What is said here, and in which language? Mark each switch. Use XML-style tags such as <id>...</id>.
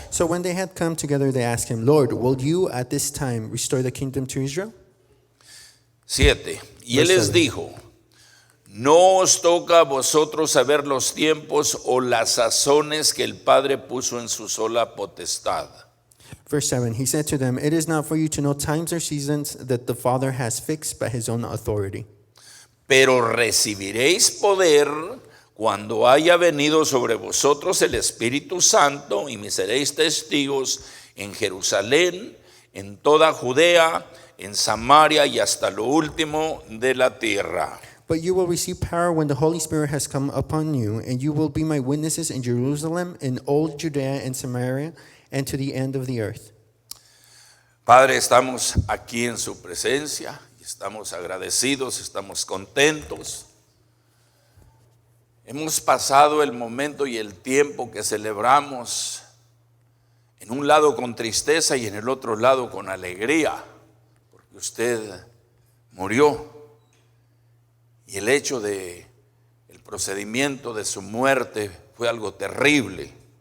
<en>So when they had come together, they asked him, Lord, will you at this time restore the kingdom to Israel? 7.</en> <es>Y él les dijo, no os toca a vosotros saber los tiempos o las sazones que el Padre puso en su sola potestad.</es> <en>Verse 7, he said to them, it is not for you to know times or seasons that the Father has fixed by his own authority.</en> <es>Pero recibiréis poder cuando haya venido sobre vosotros el Espíritu Santo y me seréis testigos en Jerusalén, en toda Judea, en Samaria y hasta lo último de la tierra.</es> <en>But you will receive power when the Holy Spirit has come upon you, and you will be my witnesses in Jerusalem, in all Judea and Samaria, and to the end of the earth.</en> <es>Padre, estamos aquí en su presencia y estamos agradecidos, estamos contentos. Hemos pasado el momento y el tiempo que celebramos en un lado con tristeza y en el otro lado con alegría, porque usted murió y el hecho de el procedimiento de su muerte fue algo terrible.</es>